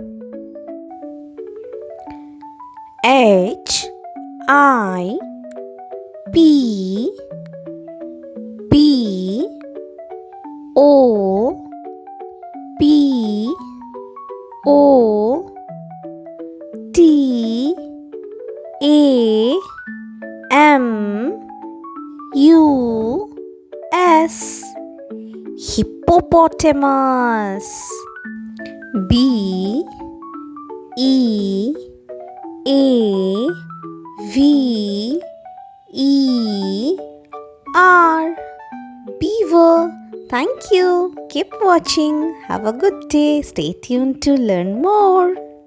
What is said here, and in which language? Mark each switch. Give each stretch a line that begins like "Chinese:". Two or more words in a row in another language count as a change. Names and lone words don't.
English: H I P P O P O T A M U S Hippopotamus. B E A V E R Beaver. Thank you. Keep watching. Have a good day. Stay tuned to learn more.